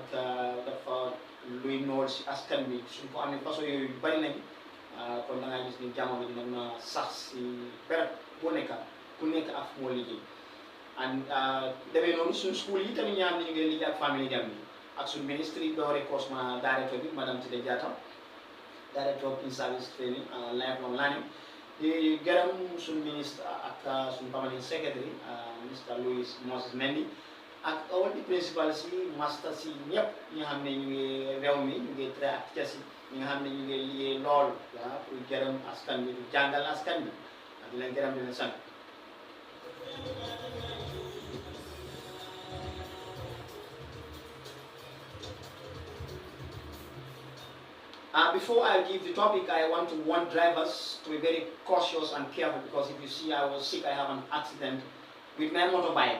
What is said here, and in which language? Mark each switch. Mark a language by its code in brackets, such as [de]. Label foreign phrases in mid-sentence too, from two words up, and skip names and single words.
[wo] dafa luy nool si askan bi suñ ko amee façon yooyu bari nañ kon da ngaa gis ni jàmm bi dina mën a sax si béréb boo nekk ku nekk ak fu moo liggéey and demee noonu suñ school yi tamit ñaam ni ñu ngi liggéey ak Family Gambia ak suñ ministre yi doore cosma directeur bi madame Tida Diatta [en] director of in-service training lifelong learning [wo] di gërëm suñ ministre ak suñ [en] permanent secretary Mr. [wo] Louis Moses Mendy ak [en] all the principal [wo] si master si ñëpp ñi nga xam ne ñu ngi réew mi ñu ngi traité ak tees yi ñi nga xam ne ñu ngi liggéey lool pour gërëm askan bi di jàngal askan bi ak di leen gërëm di leen sant. [en] Before I give the topic, I want to warn drivers to be very cautious and careful because if you see I was sick, I have an accident with my motorbike.